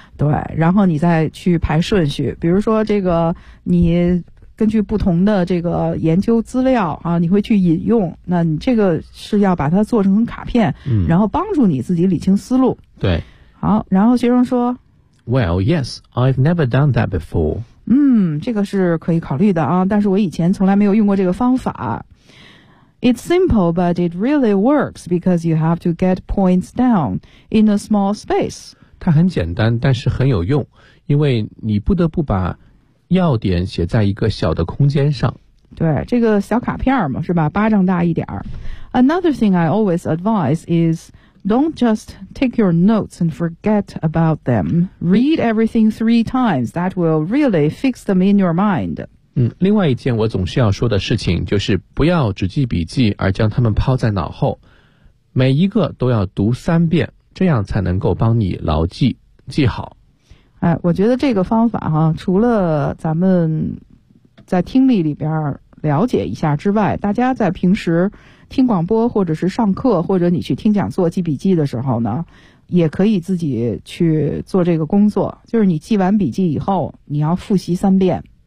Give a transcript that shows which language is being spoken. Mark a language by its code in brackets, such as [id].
[zh] 对，然后你再去排顺序，比如说这个你根据不同的这个研究资料啊，你会去引用，那你这个是要把它做成卡片，然后帮助你自己理清思路。对，好，然后学生说 [en] Well, yes, I've never done that before. [zh] 这个是可以考虑的啊，但是我以前从来没有用过这个方法。 [en] It's simple, but it really works because you have to get points down in a small space. [zh] 它很简单，但是很有用，因为你不得不把要点写在一个小的空间上。对，这个小卡片嘛，是吧，巴掌大一点。 [en] Another thing I always advise is don't just take your notes and forget about them. Read everything three times. That will really fix them in your mind. [zh] 另外一件我总是要说的事情就是不要只记笔记而将它们抛在脑后，每一个都要读三遍，这样才能够帮你牢记记好。我觉得这个方法哈，除了咱们在听力里边了解一下之外，大家在平时听广播或者是上课或者你去听讲座记笔记的时候呢，也可以自己去做这个工作，就是你记完笔记以后你要复习三遍。